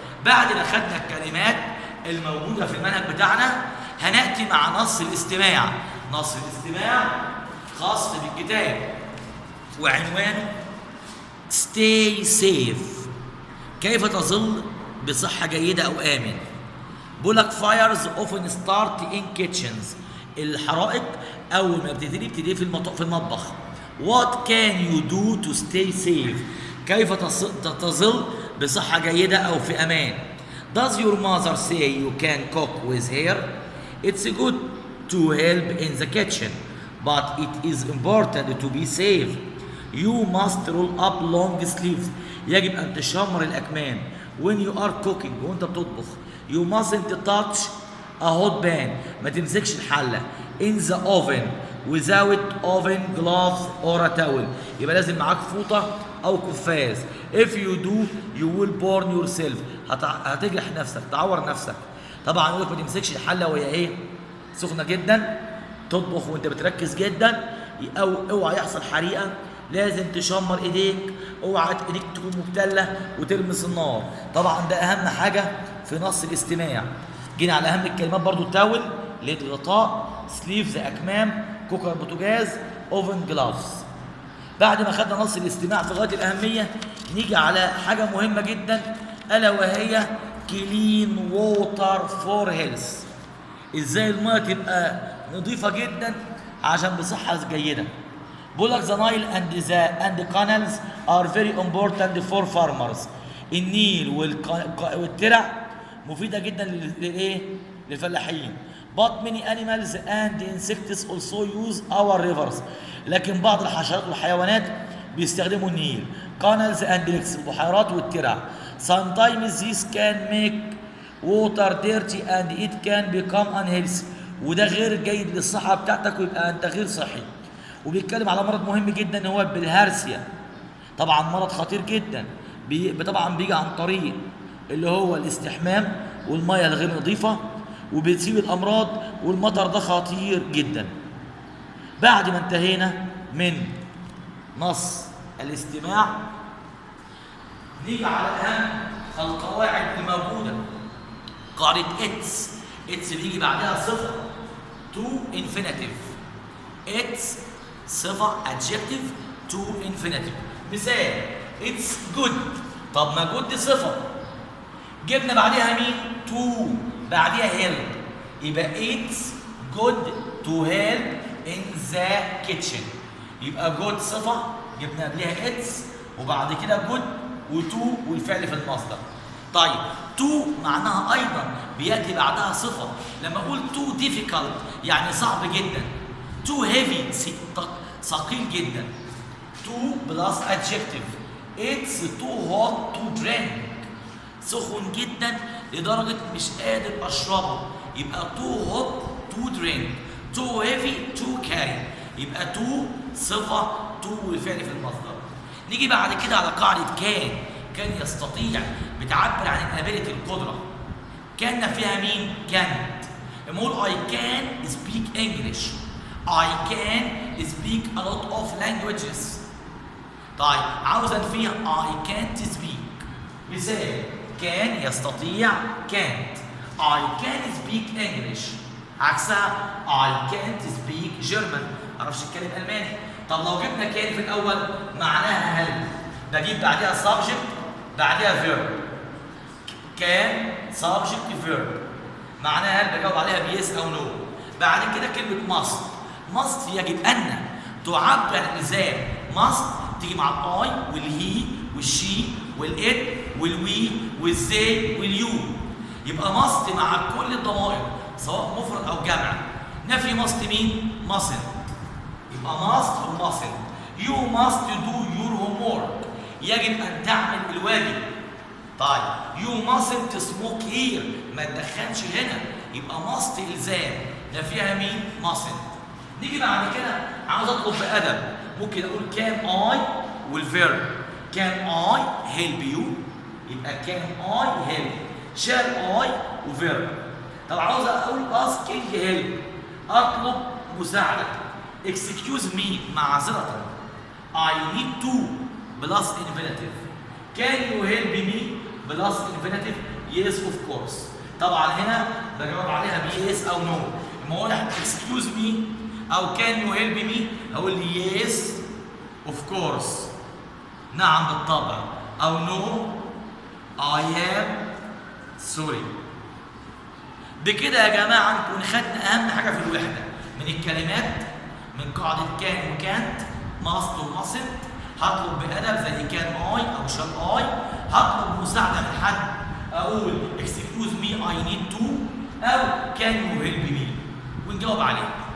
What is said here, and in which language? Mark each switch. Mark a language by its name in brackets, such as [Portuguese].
[Arabic] بعد ما خدنا الكلمات الموجوده في المنهج بتاعنا، هناتي مع نص الاستماع. نص الاستماع خاص بالكتاب وعنوانه [English] Stay safe. [Arabic] كيف تظل بصحه جيده او امن. بقول لك [English] fires often start in kitchens. [Arabic] الحرائق اول ما بتبتدي في المطبخ. [English] What can you do to stay safe؟ [Arabic] كيف تظل بصحة جيدة أو في أمان. [English] Does your mother say you can cook with her؟ It's good to help in the kitchen, but it is important to be safe. You must roll up long sleeves. [Arabic] يجب أن تشمر الأكمام. [English] When you are cooking [Arabic] وأنت بتطبخ. [English] You mustn't touch a hot pan. [Arabic] ما تمسكش الحلة. [English] In the oven without oven gloves or a towel. [Arabic] يبقى لازم معاك فوطة أو قفاز. [English] If you do you will burn yourself. [Arabic] هتجرح نفسك، تعور نفسك. طبعا يقول لك ما تمسكش الحلة وهي إيه؟ سخنة جدا. تطبخ وأنت بتركز جدا، أو اوعى يحصل حريقة. لازم تشمر إيديك، اوعى إيديك تكون مبتلة وتلمس النار. طبعا ده أهم حاجة في نص الاستماع. جينا على أهم الكلمات برضو. تاول ليد غطاء. سليفز أكمام. كوكر بوتاجاز. اوفن جلافز. بعد ما خدنا نص الاستماع في غايه الاهميه، نيجي على حاجه مهمه جدا، الا وهي [English] Clean water for health. [Arabic] ازاي الميه تبقى نظيفه جدا عشان بصحه جيده. بقول لك [English] The Nile and canals are very important for farmers. [Arabic] النيل والترع مفيده جدا للايه؟ للفلاحين. [English] But many animals and insects also use our rivers. [Arabic] لكن بعض الحشرات والحيوانات بيستخدموا النيل. [English] Canals and lakes [Arabic] البحيرات والترع. [English] Sometimes this can make water dirty and it can become unhealthy. [Arabic] وده غير جيد للصحة بتاعتك ويبقى أنت غير صحي. وبيتكلم على مرض مهم جدا هو بالهارسيا. طبعا مرض خطير جدا. طبعا بيجي عن طريق اللي هو الاستحمام والمية الغير نظيفة، وبتسيب الامراض، والمطر ده خطير جدا. بعد ما انتهينا من نص الاستماع، نيجي على اهم القواعد الموجوده. قاعده اتس بيجي بعدها صفه تو انفينيتيف. اتس صفه ادجكتيف تو انفينيتيف. مثال اتس جود. طب ما جود دي صفه، جبنا بعدها مين؟ تو، بعدها هيلب. [English] يبقى it's good to help in the kitchen. [Arabic] يبقى good صفة جبنا قبلها it's وبعد كده good وتو والفعل في المصدر. طيب تو معناها ايضا بياتي بعدها صفه. لما اقول تو difficult يعني صعب جدا. تو heavy ثقيل جدا. تو بلس adjective. [English] it's too hot to drink. [Arabic] سخن جدا لدرجه مش قادر اشربه. [English] يبقى too hot to drink. too heavy to carry. [Arabic] يبقى تو صفه تو والفعل في المصدر. نيجي بعد كده على قاعده كان يستطيع بتعبر عن الابيليتي القدره. كان فيها مين؟ كانت. لما اقول [English] I can speak English. I can speak a lot of languages. [Arabic] طيب عاوز انفيها [English] I can't speak. [Arabic] مثال كان يستطيع can't. [English] I can speak English. عكسها I can't speak German. [Arabic] معرفش اتكلم الماني. طب لو جبنا كان في الاول معناها هل. بجيب بعدها subject بعدها verb. كان subject verb معناها هل بجاوب عليها بيس او نو. بعد كده كلمه must. must يجب ان تعبر عن الالزام. must تيجي مع الاي والهي والشي والات والوي والزي واليو. يبقى must مع كل الضمائر سواء مفرد او جمع. نفي must مين؟ mustn't. يبقى must و mustn't. [English] you must do your homework. [Arabic] يجب ان تعمل الواجب. [English] طيب you mustn't smoke here. [Arabic] ما تدخنش هنا. يبقى must الزام. ده فيها مين؟ mustn't. نيجي بعد كده عاوز اطلب بادب. ممكن اقول can I والفيرب. [English] can I help you. يبقى can I help. shall I وفيرب. [Arabic] طب عاوز اقول asking help اطلب مساعده. [English] excuse me معذره. I need to plus infinitive. Can you help me plus infinitive. yes of course. [Arabic] طبعا هنا بجاوب عليها yes او no. [English] لما اقول excuse me او can you help me هقول yes of course [Arabic] نعم بالطبع [English] او no I am sorry. [Arabic] بكده يا جماعه نكون خدنا اهم حاجه في الوحده من الكلمات من قاعده كان وكانت must وmustn't. هطلب بأدب زي كان I أو shall I. هطلب مساعدة من حد أقول [English] excuse me I need to [Arabic] أو [English] can you help me [Arabic] ونجاوب عليه.